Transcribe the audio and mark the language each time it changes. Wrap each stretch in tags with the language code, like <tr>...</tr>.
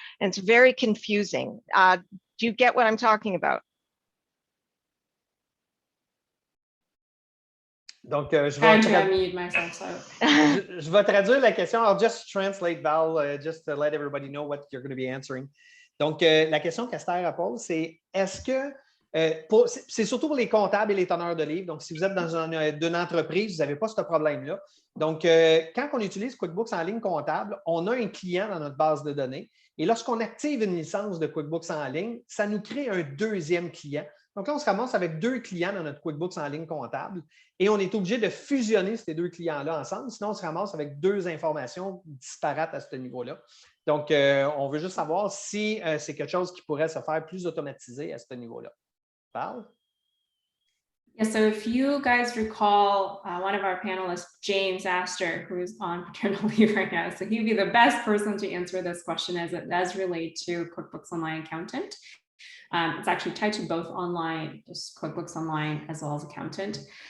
<en>And it's very confusing. Do you get what I'm talking about?</en> <fr>Donc, je</fr> <en>Trying to</en> <fr>vais,</fr> <en>unmute myself. So.</en> <fr>je vais traduire la question.</fr> <en>I'll just translate, Val, just to let everybody know what you're going to be answering.</en> <fr>Donc, la question qu'Esther pose, c'est est-ce que, c'est surtout pour les comptables et les teneurs de livres. Donc, si vous êtes dans une entreprise, vous n'avez pas ce problème-là. Donc, quand on utilise QuickBooks en ligne comptable, on a un client dans notre base de données. Et lorsqu'on active une licence de QuickBooks en ligne, ça nous crée un deuxième client. Donc là, on se ramasse avec deux clients dans notre QuickBooks en ligne comptable et on est obligé de fusionner ces deux clients-là ensemble. Sinon, on se ramasse avec deux informations disparates à ce niveau-là. Donc, on veut juste savoir si c'est quelque chose qui pourrait se faire plus automatisé à ce niveau-là.</fr> <en>Val? Yeah, so if you guys recall one of our panelists, James Astor, who's on paternal leave right now, so he'd be the best person to answer this question as it does relate to QuickBooks Online Accountant. It's actually tied to both online, just QuickBooks Online as well as Accountant.</en>